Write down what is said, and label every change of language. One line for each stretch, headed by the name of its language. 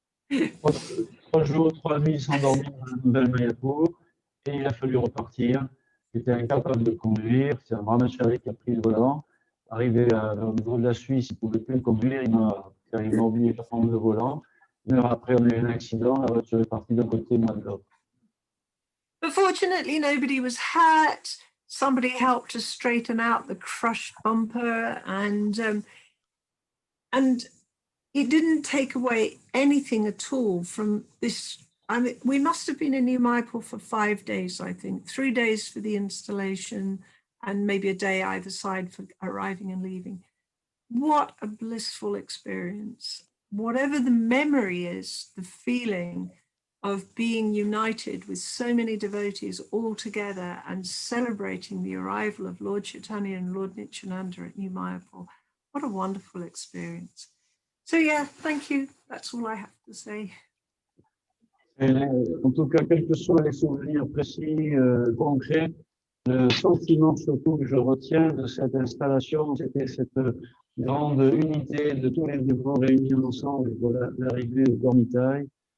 French: 3 jours, 3 nuits sans dormir dans la nouvelle Mayapur, et il a fallu repartir. J'étais incapable de conduire. C'est un brahmachari qui a pris le volant. Arrivé au niveau de la Suisse, il ne pouvait plus conduire. Il m'a obligé de prendre le volant. 1 heure après, on a eu un accident. La voiture est partie d'un côté, moi de l'autre.
English: But fortunately, nobody was hurt. Somebody helped to straighten out the crushed bumper, and it didn't take away anything at all from this. I mean, we must have been in New Mayapur for 5 days, I think, 3 days for the installation and maybe a day either side for arriving and leaving. What a blissful experience. Whatever the memory is, the feeling of being united with so many devotees all together and celebrating the arrival of Lord Chaitanya and Lord Nityananda at New Mayapur. What a wonderful experience. So yeah, thank you. That's all I have to say.
French: En tout cas, quels que soient les souvenirs précis, concrets, le sentiment surtout que je retiens de cette installation, c'était cette grande unité de tous les dévots réunis ensemble pour l'arrivée au Gaura-Nitai.